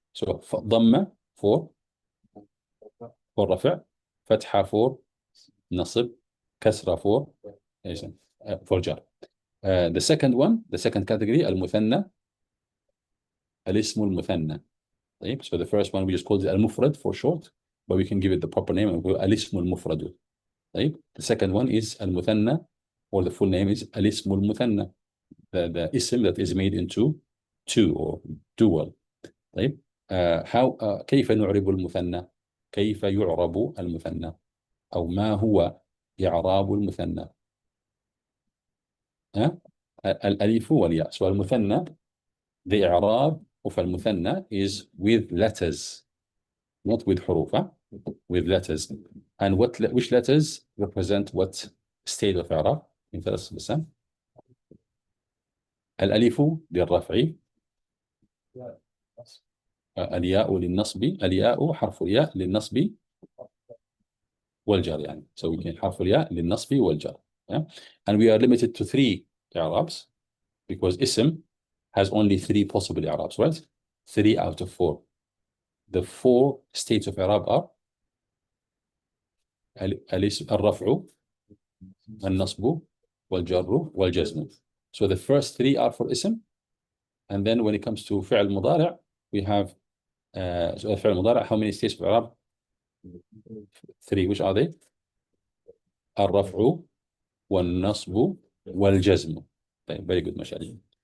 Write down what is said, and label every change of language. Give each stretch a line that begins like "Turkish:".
Arabic: So ضمة for رفع, فتحة for نصب, كسرة for جر.
English: The second category المثنى, الاسم المثنى. طيب, so the first one we just called it al-mufrad for short, but we can give it the proper name and call al-ism al-mufrad. طيب, the second one is al-muthanna, or the full name is al-ism al-muthanna, the ism that is made into two or dual.
Arabic: طيب, كيف نعرب المثنى؟ كيف يعرب المثنى؟ أو ما هو إعراب المثنى؟ الألف والياء.
English: So المثنى, the إعراب of المثنى is with letters, not with حروف, with letters. And which letters represent what state of إعراب؟
Arabic: من ثلاث بسام. الألف للرفع, الياء للنصب, الياء حرف الياء للنصب والجر يعني.
English: So we can
Arabic: حرف الياء للنصب والجر.
English: Yeah? And we are limited to 3 إعرابs because اسم has only 3 possible إعرابs, right? 3 out of 4. The 4 states of إعراب are
Arabic: الرفع, النصب, والجر, والجزم.
English: So the first 3 are for اسم, and then when it comes to فعل مضارع, we have so فعل مضارع, how many states of إعراب? 3. Which are they?
Arabic: الرفع والنصب والجزم.
English: Very good, mashallah.